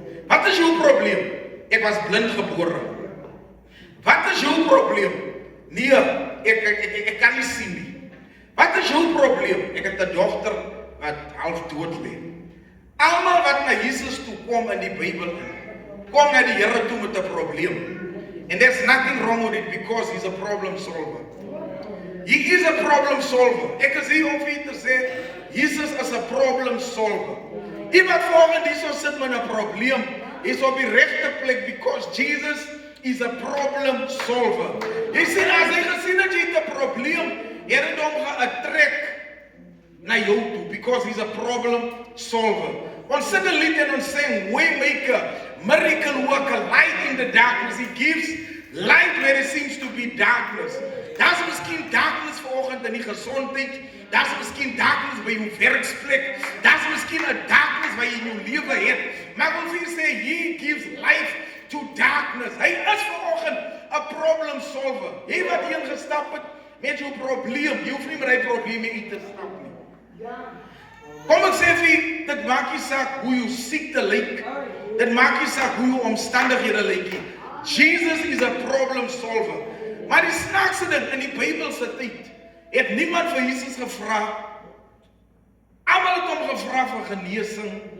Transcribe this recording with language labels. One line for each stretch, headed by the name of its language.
Afrikaans: Wat is jou probleem? Ek was blind gebore. Wat is jou probleem? Nee, ek kan nie sien nie. Wat is jou probleem? Ek het 'n dogter wat half dood lê. Almal wat na Jesus toe kom in die Bybel in. Kom na die Here toe met 'n probleem.
English: And there's nothing wrong with it because he's a problem solver. He is a problem solver.
Afrikaans: Ek is hier om vir u te sê,
English: Jesus is a problem solver.
Afrikaans: Iemand volgens die so sit met 'n probleem, is op die regte plek
English: because Jesus is a problem solver.
Afrikaans: Jy sien, as hy gesien het jy het 'n probleem, Here het hom geattrek na jou toe
English: because he's a problem solver.
Afrikaans: Ons sit 'n lied en ons sing,
English: Waymaker, miracle worker, light in the darkness. He gives light where there seems to be darkness.
Afrikaans: Daar's miskien darkness vanoggend in die gesondheid. Daar's miskien darkness by jou werksplek. Daar's miskien 'n darkness wat jy in jou lewe het. Maar ons hier sê,
English: he gives life to darkness.
Afrikaans: Hy is vanoggend 'n problem solver. Hy wat hier gestap het met jou probleem. Jy hoef nie met hy probleme uit te stap nie. Kom ek sê vir, dit maak nie saak hoe jou siekte lyk. Dit maak nie saak hoe jou omstandighede lyk nie.
English: Jesus is a problem solver.
Afrikaans: Maar die snaakste ding in die Bybelse tyd, het niemand vir Jesus gevra. Almal het hom gevra vir genesing.